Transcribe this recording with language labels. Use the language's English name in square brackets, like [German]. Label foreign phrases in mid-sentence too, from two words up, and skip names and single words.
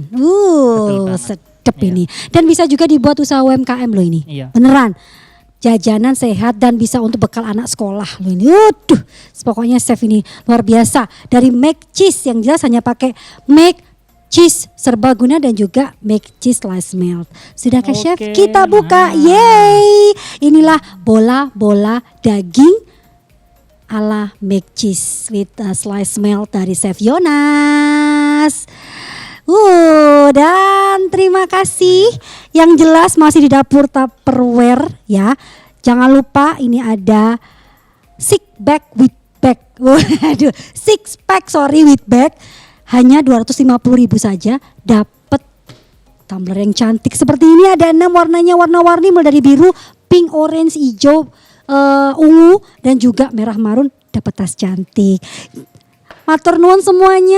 [Indonesian] Betul banget. Sedap Iya. ini. Dan bisa juga dibuat usaha UMKM loh ini. Iya. Beneran. Jajanan sehat dan bisa untuk bekal anak sekolah loh ini. Pokoknya chef ini luar biasa. Dari make cheese yang jelas hanya pakai make cheese serbaguna dan juga make cheese slice melt. Sudahkah chef? Oke, Kita buka. nah. Yeay. Inilah bola-bola daging ala make cheese with slice melt dari Chef Yonas. Dan terima kasih. Yang jelas masih di dapur Tupperware ya. Jangan lupa ini ada [English] six pack with bag. [Indonesian] Waduh, [English] six pack with bag. [Indonesian] Hanya 250.000 saja dapat tumbler yang cantik seperti ini. Ada 6 warnanya, warna-warni mulai dari biru, pink, orange, hijau, ungu dan juga merah marun. Dapat tas cantik. [Javanese] Matur nuwun [Indonesian] semuanya.